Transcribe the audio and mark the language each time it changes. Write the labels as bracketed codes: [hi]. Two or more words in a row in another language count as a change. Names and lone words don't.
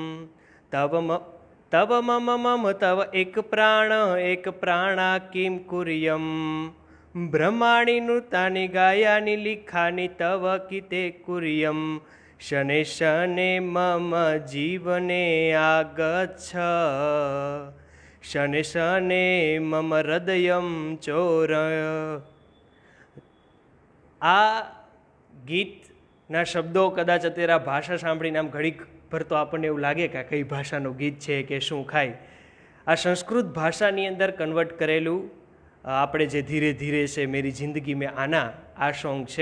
[sa] तव मम मम तव एक प्राणा किं कुर्यं ब्रह्माणि नृतानि गायानि लिखानि तव किते कुर्यं शने शने मम जीवने आगच्छ शने शने मम હૃદયં ચોરય। [gu] આ ગીતના શબ્દો કદાચ અત્યારે આ ભાષા સાંભળીને આમ ઘડીક ભર તો આપણને એવું લાગે કે આ કઈ ભાષાનું ગીત છે કે શું ખાય। આ સંસ્કૃત ભાષાની અંદર કન્વર્ટ કરેલું આપણે જે [hi] धीरे धीरे छे मेरी जिंदगी में आना [gu] આ સોંગ છે।